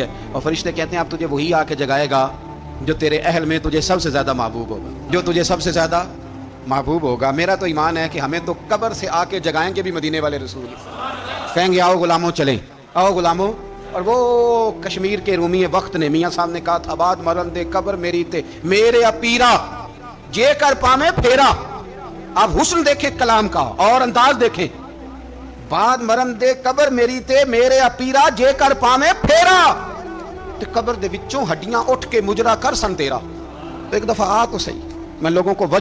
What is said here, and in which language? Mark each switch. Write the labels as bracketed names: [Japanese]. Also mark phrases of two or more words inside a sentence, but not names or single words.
[Urdu] اور فرشتے کہتے ہیں اب تجھے وہی آ کے جگائے گا جو تیرے اہل میں تجھے سب سے زیادہ محبوب ہوگا، جو تجھے سب سے زیادہ محبوب ہوگا. میرا تو ایمان ہے کہ ہمیں تو قبر سے آ کے جگائیں گے بھی مدینے والے رسول، کہیں گے آؤ غلاموں چلیں، آؤ غلاموں. اور وہ کشمیر کے رومی وقت نے میاں صاحب نے کہا تھا [Punjabi] آباد مرن دے قبر میری تے میرے اپیرا جے کر پامے پھیرا. [Urdu] آپ حسن دیکھیں کلام کا اور انداز دیکھیں، [Punjabi] بعد مرن دے قبر میری تے میرے اپیرا جے کر پامے پھیرا. تے قبر دے وچوں ہڈیاں اٹھ کے مجرا کر سن تیرا. [Urdu] تو ایک دفعہ آ تو صحیح، میں لوگوں کو